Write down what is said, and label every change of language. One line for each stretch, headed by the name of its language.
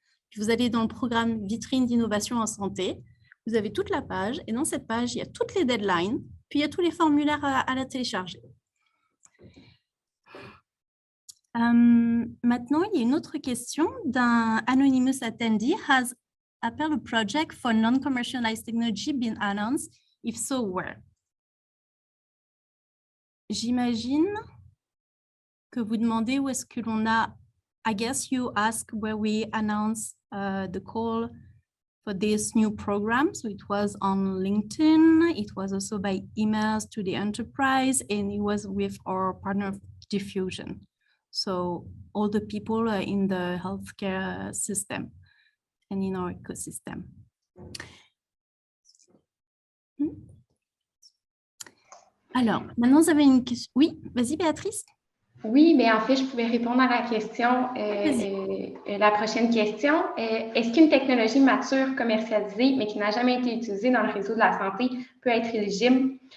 French: Puis vous allez dans le programme Vitrine d'innovation en santé. Vous avez toute la page et dans cette page, il y a toutes les deadlines. Puis, il y a tous les formulaires à la télécharger. Maintenant, il y a une autre question d'un
English: anonymous attendee. Has a project for non-commercialized technology been announced? If so, where?
French: J'imagine que vous demandez où est-ce que l'on a.
English: I guess you ask where we announced the call for this new program. So it was on LinkedIn. It was also by emails to the enterprise, and it was with our partner Diffusion. So all the people in the healthcare system and in our ecosystem.
French: Alors, maintenant, vous avez une question. Oui, vas-y, Béatrice. Oui, mais en fait, je pouvais répondre à la question, la prochaine question. Est-ce qu'une technologie mature, commercialisée, mais qui n'a jamais été utilisée dans le réseau de la santé peut être éligible?